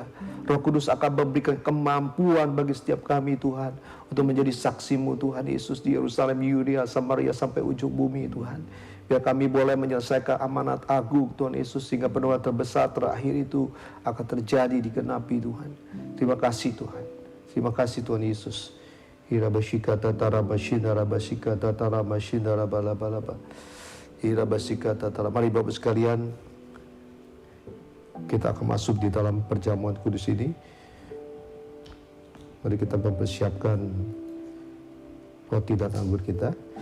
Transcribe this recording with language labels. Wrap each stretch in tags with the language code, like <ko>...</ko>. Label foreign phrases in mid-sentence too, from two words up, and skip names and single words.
<id>Roh Kudus akan memberikan kemampuan bagi setiap kami Tuhan, untuk menjadi saksi-Mu Tuhan Yesus di Yerusalem, Yudea, Samaria sampai ujung bumi Tuhan. Biar kami boleh menyelesaikan amanat agung Tuhan Yesus, sehingga penuaian terbesar terakhir itu akan terjadi digenapi Tuhan. Terima kasih Tuhan. Terima kasih Tuhan Yesus. Irabashika tatara bashina rabashika tatara mashina rabalabalaba. Irabashika tatara. Mari Bapak sekalian, kita akan masuk di dalam perjamuan kudus ini. Mari kita mempersiapkan roti dan anggur kita.</id>